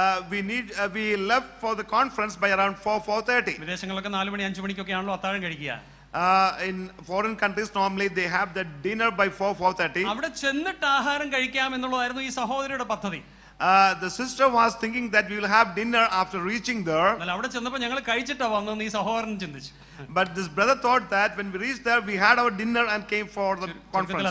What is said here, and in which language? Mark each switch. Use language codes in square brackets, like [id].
[en] We left for the conference by around 4:30. [ml] വിദേശങ്ങളിലൊക്കെ 4 മണി 5 മണിക്കൊക്കെ ആണല്ലോ അത്താഴം കഴിക്കുക. [en] In foreign countries normally they have the dinner by 4:30. [ml] അവിടെ ചെന്നിട്ട് ആഹാരം കഴിക്കാം എന്നുള്ളതായിരുന്നു ഈ സഹോദരിയുടെ പദ്ധതി. [en] The sister was thinking that we will have dinner after reaching there. [ml] അവിടെ ചെന്നപ്പോൾ ഞങ്ങൾ കഴിച്ചിട്ടാ വന്നെന്ന് ഈ സഹോദരൻ ചിന്തിച്ചു. [en] But this brother thought that when we reached there we had our dinner and came for the conference.